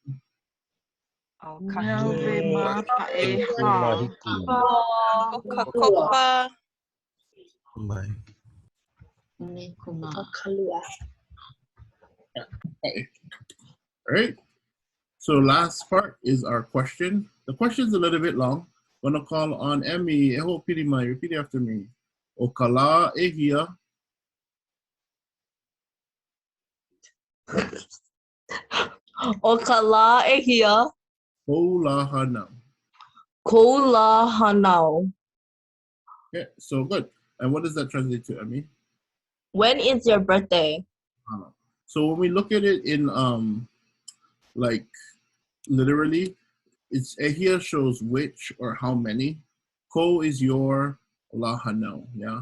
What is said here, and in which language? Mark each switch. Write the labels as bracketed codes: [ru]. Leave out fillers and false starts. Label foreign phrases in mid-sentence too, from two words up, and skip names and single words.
[en] Okakopa. Okay. All right. So last part is our question. The question's a little bit long. I'm gonna call on Emmy. [haw] Hoʻopili mai. [en] Repeat after me. [haw] O kala e hia. O kala e hia. Ko la hanau. Ko la hanau. [en] Okay, so good. And what does that translate to, Emmy? When is your birthday? So when we look at it in like literally, it's ehia shows which or how many. Ko is your [haw] la hanau, [en] yeah?